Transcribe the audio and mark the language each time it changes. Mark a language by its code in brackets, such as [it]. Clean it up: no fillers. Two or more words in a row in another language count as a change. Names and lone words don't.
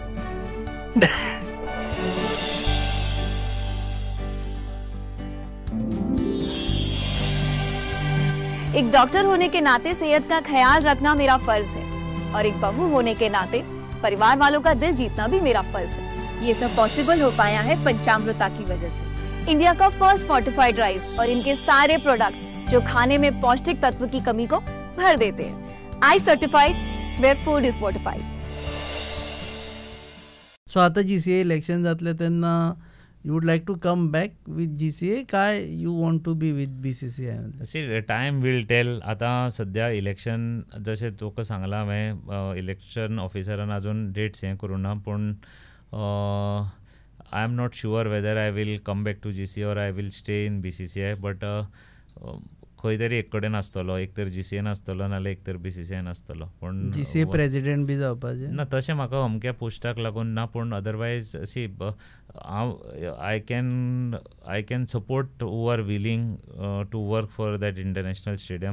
[hi] एक डॉक्टर होने के नाते सेहत का ख्याल रखना मेरा फर्ज है, और एक बहू होने के नाते परिवार वालों का दिल जीतना भी मेरा फर्ज है. ये सब पॉसिबल हो पाया है पंचामृता की वजह से. इंडिया का [en] first fortified rice [hi] और इनके सारे प्रोडक्ट जो खाने में पौष्टिक तत्व की कमी को भर देते हैं. [en] I certified where food is fortified. [kok] सो आतां GCA इलेक्शन जातलें तेन्ना [en] you would like to come back with GCA काय you want to be with BCCI? see time will tell. [kok] आतां सद्या इलेक्शन जशें तुका सांगलां हांवें, इलेक्शन ऑफिसरान आजून डेट्स हें करूं ना. [en] पूण I am not sure whether I will come back to GCA or I will stay in BCCI. [kok] बट खंय तरी एक कडेन आसतलो, एक तर GCAन आसतलो नाल्यार एक तर BCCIन आसतलो. पण GCA प्रेसिडेंट बी जावपाचे ना तशें म्हाका अमक्या पोस्टाक लागून ना, पूण [en] otherwise see हांव I can support who are willing to work for that international stadium.